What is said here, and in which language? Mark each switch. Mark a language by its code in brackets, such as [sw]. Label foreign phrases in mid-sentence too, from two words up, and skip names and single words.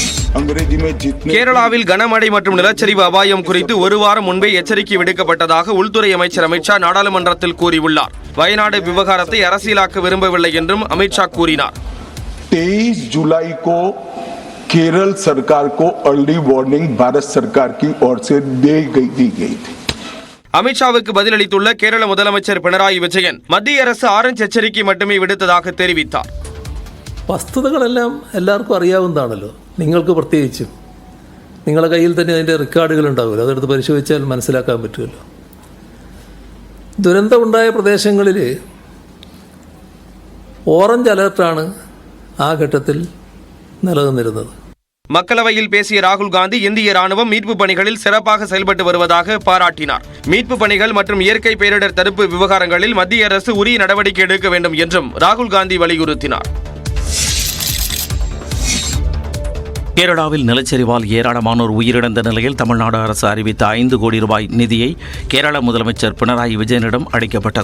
[ta] கேரளாவில் கனமழை மற்றும் நிலச்சரிவு அபாயம் குறித்து ஒரு வாரம் முன்பே எச்சரிக்கை விடுக்கப்பட்டதாக உள்துறை அமைச்சர் அமித்ஷா நாடாளுமன்றத்தில் கூறியுள்ளார். வயநாடு விவகாரத்தை அரசியலாக்க விரும்பவில்லை என்றும் அமித்ஷா கூறினார். [hi] 23 जुलाई को केरल सरकार को [en] early warning [hi] भारत सरकार की ओर से दी गई थी. [ta] அமித்ஷாவுக்கு பதிலளித்துள்ள கேரள முதலமைச்சர் பினராயி விஜயன் மத்திய அரசு ஆரஞ்சு எச்சரிக்கை மட்டுமே விடுத்ததாக தெரிவித்தார். [ml] വസ്തുതകളെല്ലാം എല്ലാവർക്കും അറിയാവുന്നതാണല്ലോ, നിങ്ങൾക്ക് പ്രത്യേകിച്ചും. നിങ്ങളുടെ കയ്യിൽ തന്നെ അതിൻ്റെ റെക്കോർഡുകൾ ഉണ്ടാവുമല്ലോ, അതെടുത്ത് പരിശോധിച്ചാൽ മനസ്സിലാക്കാൻ പറ്റുമല്ലോ. ദുരന്തമുണ്ടായ പ്രദേശങ്ങളിൽ ഓറഞ്ച് അലർട്ടാണ് ആ ഘട്ടത്തിൽ നിലനിന്നിരുന്നത്. [ta] மக்களவையில் பேசிய ராகுல் காந்தி இந்திய ராணுவம் மீட்பு பணிகளில் சிறப்பாக செயல்பட்டு வருவதாக பாராட்டினார். மீட்பு பணிகள் மற்றும் இயற்கை பேரிடர் தடுப்பு விவகாரங்களில் மத்திய அரசு உரிய நடவடிக்கை எடுக்க வேண்டும் என்றும் ராகுல் காந்தி வலியுறுத்தினார். கேரளாவில் நிலச்சரிவால் ஏராளமானோர் உயிரிழந்த நிலையில் தமிழ்நாடு அரசு அறிவித்த 5 கோடி ரூபாய் நிதியை கேரள முதலமைச்சர் பினராயி விஜயனிடம் அளிக்கப்பட்டது.